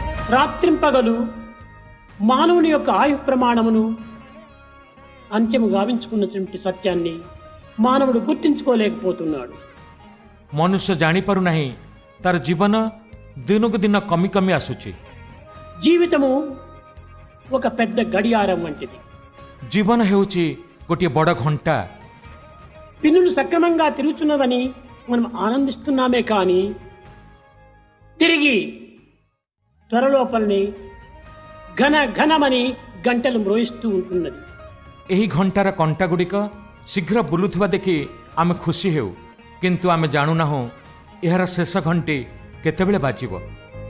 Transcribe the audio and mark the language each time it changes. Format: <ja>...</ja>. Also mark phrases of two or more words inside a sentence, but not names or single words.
<te>రాత్రింపగలు మానవుని యొక్క ఆయు ప్రమాణమును అంత్యము గావించుకున్నటువంటి సత్యాన్ని మానవుడు గుర్తించుకోలేకపోతున్నాడు.</te> <or>ମନୁଷ୍ୟ ଜାଣିପାରୁ ନାହିଁ ତାର ଜୀବନ ଦିନକୁ ଦିନ କମି କମି ଆସୁଛି.</or> <te>జీవితము ఒక పెద్ద గడియారం వంటిది.</te> <or>ଜୀବନ ହେଉଛି ଗୋଟେ ବଡ଼ ଘଣ୍ଟା.</or> <te>పిన్నులు సక్రమంగా తిరుగుతున్నదని మనం ఆనందిస్తున్నామే కానీ తిరిగి త్వరలోపలనే ఘన ఘనమని గంటలు మ్రోయిస్తూ ఉంటున్నది.</te> <or>ଏହି ଘଣ୍ଟାର କଣ୍ଟା ଗୁଡ଼ିକ ଶୀଘ୍ର ବୁଲୁଥିବା ଦେଖି ଆମେ ଖୁସି ହେଉ, କିନ୍ତୁ ଆମେ ଜାଣୁ ନାହୁଁ ଏହାର ଶେଷ ଘଣ୍ଟି କେତେବେଳେ ବାଜିବ.</or>